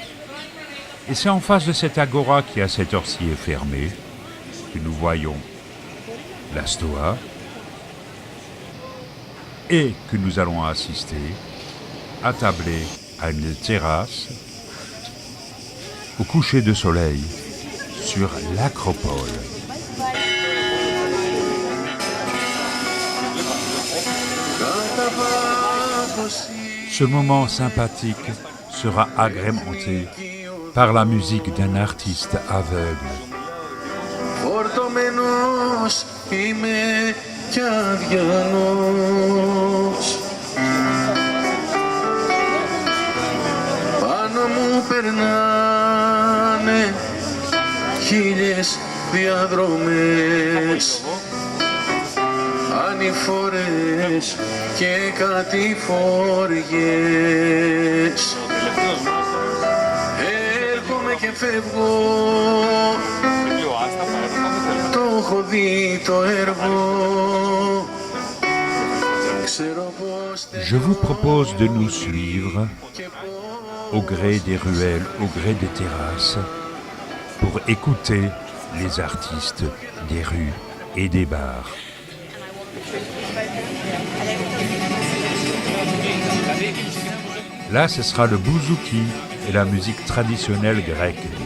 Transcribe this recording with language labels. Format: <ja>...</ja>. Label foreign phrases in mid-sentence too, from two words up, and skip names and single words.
<fr>Et c'est en face de cette agora qui à cette heure-ci est fermée que nous voyons la Stoa et que nous allons assister attablés à une terrasse au coucher de soleil sur l'acropole. Ce moment sympathique sera agrémenté par la musique d'un artiste aveugle.</fr> <el>Φορτωμένος είμαι κι αδιανός. Πάνω μου περνάνε χίλιες διαδρομές, ανηφόρες και κατηφοριές. Έρχομαι και φεύγω, το έχω δει το έργο.</el> <fr>Je vous propose de nous suivre au gré des ruelles, au gré des terrasses, pour écouter les artistes des rues et des bars. Là, ce sera le bouzouki et la musique traditionnelle grecque.</fr>